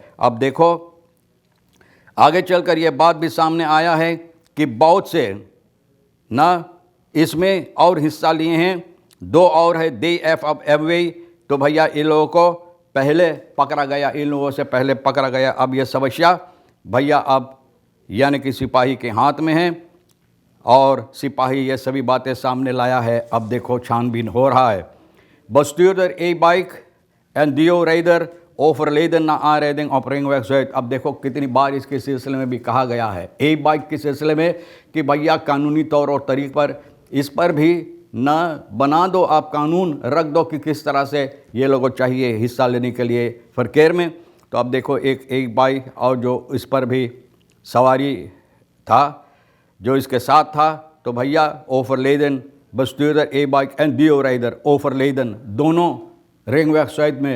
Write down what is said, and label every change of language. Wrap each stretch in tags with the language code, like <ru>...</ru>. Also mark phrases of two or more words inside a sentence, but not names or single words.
<hns>अब देखो आगे चलकर ये बात भी सामने आया है कि बहुत से ना इसमें और हिस्सा लिए हैं, 2 और है DFMV। तो भैया इन लोगों को पहले पकड़ा गया, इन लोगों से पहले पकड़ा गया। अब ये समस्या भैया अब यानी कि सिपाही के हाथ में है, और सिपाही ये सभी बातें सामने लाया है। अब देखो छानबीन हो रहा है।</hns> <nl>Bestuurder E-bike en DO-rijder overleden na aanrijding op Ringweg Zuid।</nl> <hns>अब देखो कितनी बार इसके सिलसिले में भी कहा गया है, E-bike के सिलसिले में, कि भैया कानूनी तौर और तरीक़ पर इस पर भी ना बना दो, आप कानून रख दो कि किस तरह से ये लोगों चाहिए हिस्सा लेने के लिए फरकेर में। तो अब देखो एक E-bike और जो इस पर भी सवारी था, जो इसके साथ था, तो भैया ओवरलेडन,</hns> <nl>bestuurder E-bike en DO-rijder overleden, दोनों रिंगवेग zuid में।</nl>